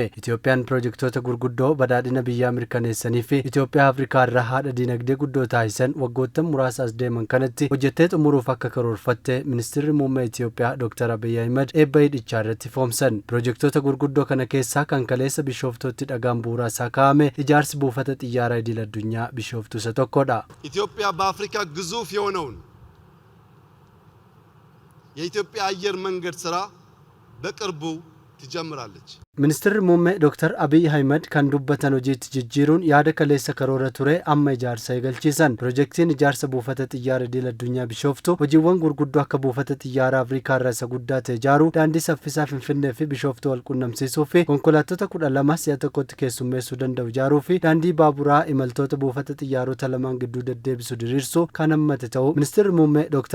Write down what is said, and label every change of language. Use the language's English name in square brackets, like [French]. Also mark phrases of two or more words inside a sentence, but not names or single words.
[Oromo] Itoophiyaan piroojektota gurguddoo badhaadhina biyyaa mirkaneessanii fi Itoophiyaa Afrikaa irraa haadha dinagdee guddoo taasisan waggoottan muraasa as deeman kanatti hojjettee xumuruuf akka karoorfatte ministeerri muummee Itoophiyaa Dr. Abiy Ahmed heebbaydhichaa irratti ifoomsan. Piroojektota gurguddoo kana keessaa kan kaleessa Bishooftootti dhagaan bu'uuraa isaa kaa'ame ijaarsi buufata xiyyaaraa idil addunyaa Bishooftuu isa tokkodha. [Amharic] ኢትዮጵያ በአፍሪካ ግዙፍ የሆነውን የኢትዮጵያ አየር መንገድ ስራ በቅርቡ ትጀምራለች። [Oromo] Ministeerri muummee Dr. Abiy Ahmed kan dubbatan hojiitti jijjiiruun yaada kaleessa karoora ture amma ijaarsa eegalchiisan. Piroojeektiin ijaarsa buufata xiyyaara idil addunyaa Bishooftuu hojiiwwan gurguddoo akka buufata xiyyaara Afrikaa irraa isa guddaa ta'e ijaaruu, daandii saffisaa Finfinnee fi Bishooftuu wal quunnamsiisuu fi konkolaattota 12 si'a tokkotti keessummeessuu danda'u ijaaruu fi daandii baaburaa imaltoota buufata xiyyaarota lamaan gidduu deddeebisu diriirsuu kan hammate ta'uu Ministeerri muummee Dr.